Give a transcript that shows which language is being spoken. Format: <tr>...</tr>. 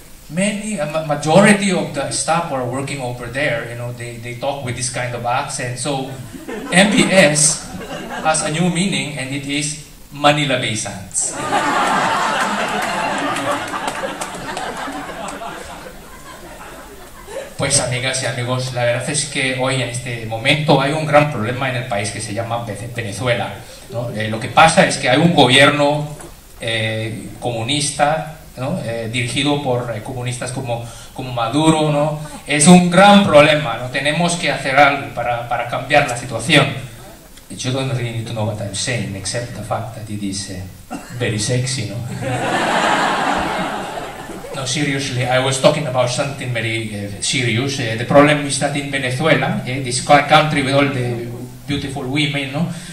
<en>A majority of the staff who are working over there, you know, they talk with this kind of accent. So MBS has a new meaning, and it is Manila Baysans.</en> <es>Pues amigas y amigos, la verdad es que hoy en este momento hay un gran problema en el país que se llama Venezuela, ¿no? Lo que pasa es que hay un gobierno comunista, ¿no? Dirigido por comunistas como Maduro, ¿no? Es un gran problema, ¿no? Tenemos que hacer algo para cambiar la situación.</es> <en>You don't really need to know what I'm saying, except the fact that it is very sexy, no? No, seriously, I was talking about something very serious. The problem is that in Venezuela, this country with all the beautiful women, no?</en>